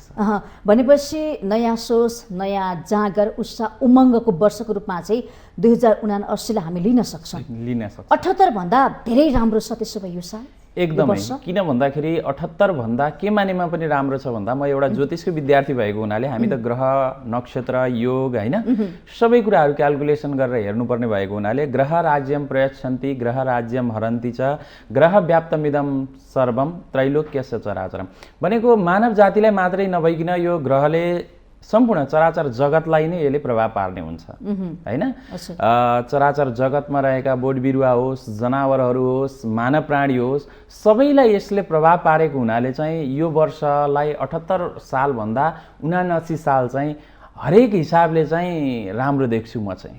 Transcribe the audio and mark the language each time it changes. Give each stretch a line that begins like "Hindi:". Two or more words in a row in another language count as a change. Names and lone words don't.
Nepali: भनेपछि नयाँ सोच, नयाँ जाँगर, उत्साह उमङ्गको वर्षको रूपमा चाहिँ 2079 लाई हामी लिन सक्छौँ। 78 भन्दा धेरै राम्रो छ त्यसो भए यो साल एकदमै। किन भन्दाखेरि 78 भन्दा के मानेमा पनि राम्रो छ भन्दा, म एउटा ज्योतिषको विद्यार्थी भएको हुनाले हामी त ग्रह, नक्षत्र, योग होइन सबै कुराहरू क्यालकुलेसन गरेर हेर्नुपर्ने भएको हुनाले
Sanskrit: ग्रह राज्यम प्रयच्छन्ति ग्रह राज्यम हरन्ति च ग्रह व्याप्तमिदं सर्वम त्रैलोक्यस्य चराचरम
Nepali: भनेको मानव जातिलाई मात्रै नभइकन यो ग्रहले सम्पूर्ण चराचर जगतलाई नै यसले प्रभाव पार्ने हुन्छ होइन। चराचर जगतमा रहेका बोट बिरुवा होस्, जनावरहरू होस्, मानव प्राणी होस्, सबैलाई यसले प्रभाव पारेको हुनाले चाहिँ यो वर्षलाई 78 सालभन्दा 79 साल चाहिँ हरेक हिसाबले चाहिँ राम्रो देख्छु म चाहिँ।